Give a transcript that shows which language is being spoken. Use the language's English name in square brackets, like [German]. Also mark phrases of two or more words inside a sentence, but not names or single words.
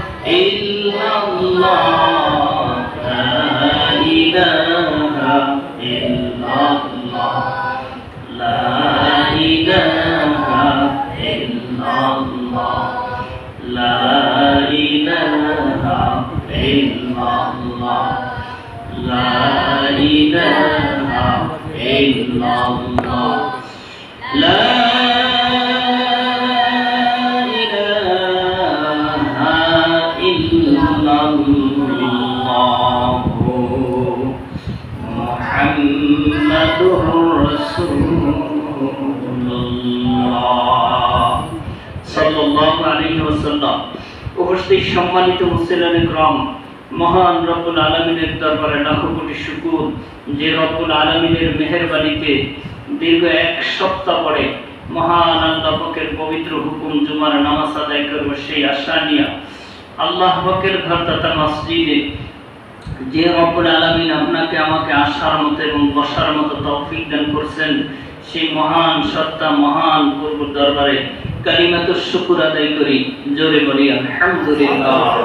[Arabic] إلا الله، لا إله إلا الله، لا إله إلا الله، لا إله إلا الله، لا إله إلا الله، لا إله إلا الله محمد رسول الله صلى الله عليه وسلم. [Bangla] উপস্থিত সম্মানিত মুসলিম ইকরাম, মহান [Arabic] رب العالمين [Bangla] দরবারে লাখো কোটি শুকর যে [Arabic] رب العالمين [Bangla] মেহেরবানিতে দীর্ঘ এক সপ্তাহ পরে মহান আল্লাহ পাকের পবিত্র হুকুম জুমার নামাজ আদায় করব সেই আশা নিয়ে আল্লাহ পাকের ঘর তথা মসজিদে যে [Arabic] رب العالمين [Bangla] আপনাকে আমাকে আসার মতো এবং বসার মতো তৌফিক দান করছেন, সেই মহান সত্তা মহান প্রভুর দরবারে [Arabic] كلمة الشكر [Bangla] আদায় করি, জোরে বলি আলহামদুলিল্লাহ।